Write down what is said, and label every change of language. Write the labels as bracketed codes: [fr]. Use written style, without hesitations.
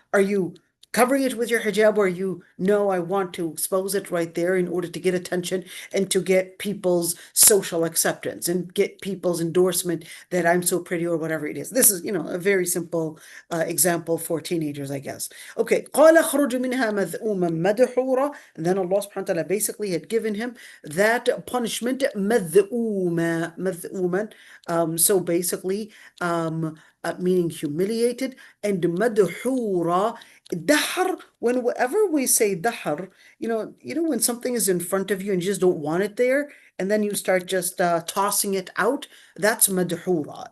[en] Are you covering it with your hijab, or I want to expose it right there in order to get attention and to get people's social acceptance and get people's endorsement that I'm so pretty or whatever it is? This is, a very simple example for teenagers, I guess. [ar] Okay, قال اخرج منها مذءوما مدحورا. [en] And then Allah subhanahu wa ta'ala basically had given him that punishment, مذءوما, so basically meaning humiliated, and madhura. Dahr, whenever we say dahr, when something is in front of you and you just don't want it there, and then you start just tossing it out, that's madhura.